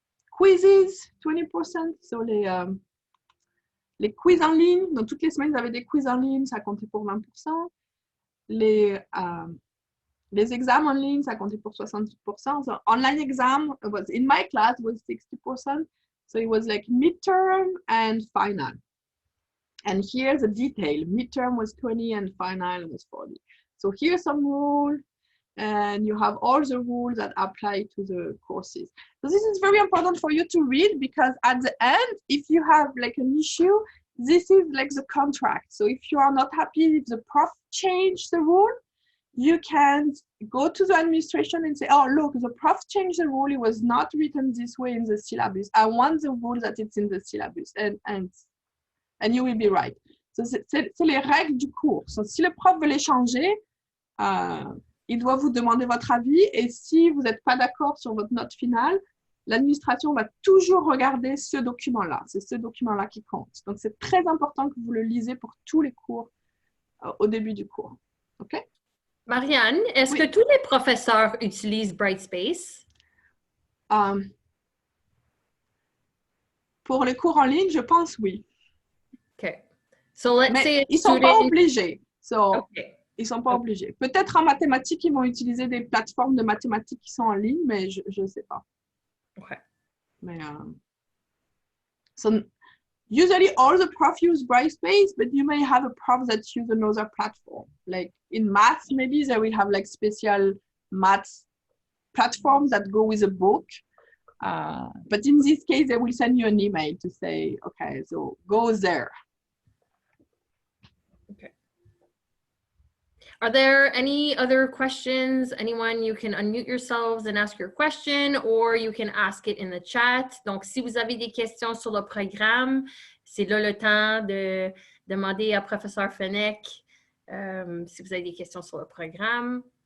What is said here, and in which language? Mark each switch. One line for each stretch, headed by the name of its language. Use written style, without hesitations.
French: Quizzes, 20%. So, les quiz en ligne, donc toutes les semaines, vous avez des quiz en ligne, ça comptait pour 20%. Les examens en ligne, ça comptait pour 68%.
English: So online exam, in my class, was 60%. So it was like midterm and final. And here's the detail. Midterm was 20 and final was 40. So here's some rule, and you have all the rules that apply to the courses. So this is very important for you to read, because at the end, if you have like an issue, this is like the contract. So if you are not happy, if the prof changed the rule, you can go to the administration and say, oh, look, the prof changed the rule. It was not written this way in the syllabus. I want the rule that it's in the syllabus. And you will be right.
French: So c'est les règles du cours. So si le prof veut les changer, il doit vous demander votre avis, et si vous n'êtes pas d'accord sur votre note finale, l'administration va toujours regarder ce document-là. C'est ce document-là qui compte. Donc, c'est très important que vous le lisez pour tous les cours au début du cours. OK? Marianne, est-ce que tous les professeurs utilisent Brightspace? Pour les cours en ligne, je pense oui.
English: OK. So let's say
French: ils ne sont pas obligés. Okay. Ils ne sont pas obligés. Peut-être en mathématiques, ils vont utiliser des plateformes de mathématiques qui sont en ligne, mais je ne sais pas. Okay.
English: Mais, so usually all the profs use Brightspace, but you may have a prof that use another platform. Like in maths, maybe they will have like special maths platforms that go with a book. But in this case, they will send you an email to say, okay, so go there. Okay. Are there any other questions? Anyone, you can unmute yourselves and ask your question, or you can ask it in the chat.
French: Donc, si vous avez des questions sur le programme, c'est là le temps de demander à professeur Fenech si vous avez des questions sur le programme.